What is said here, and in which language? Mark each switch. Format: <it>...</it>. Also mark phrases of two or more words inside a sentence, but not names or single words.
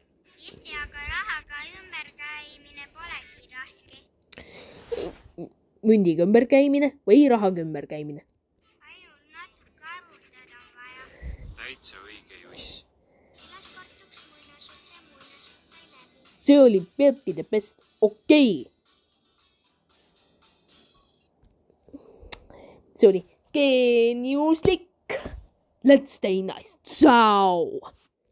<et>issi, aga rahaga ümberkäimine polegi raske. Mündiga ümberkäimine või rahaga ümberkäimine? ainult natuke arvutada on vaja. Täitsa õige, Juss. Ilas kortuks muinasjutt, see muinasjutt sai läbi. See oli Berti</et> <en>the best.</en> <et>Okei. See oli geeniuslik.</et> <en>Let's stay nice. Ciao.</en>